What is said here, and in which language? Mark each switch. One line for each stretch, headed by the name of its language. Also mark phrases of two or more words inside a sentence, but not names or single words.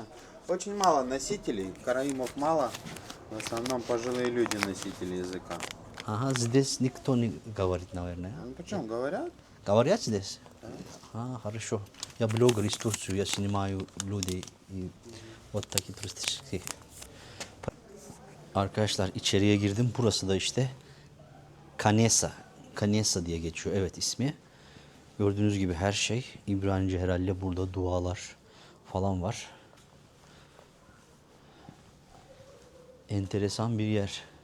Russian: Очень мало носителей, караимов мало. В основном пожилые люди носители языка. Ага, здесь никто не говорит, наверное. Ну, почему говорят? Говорят здесь? А, хорошо. Я блогер из Турции, я снимаю людей и вот такие туристические.
Turkish: Arkadaşlar içeriye girdim. Burası da işte Kanesa. Kanesa diye geçiyor. Evet ismi. Gördüğünüz gibi her şey İbranice herhalde, burada dualar falan var. Enteresan bir yer.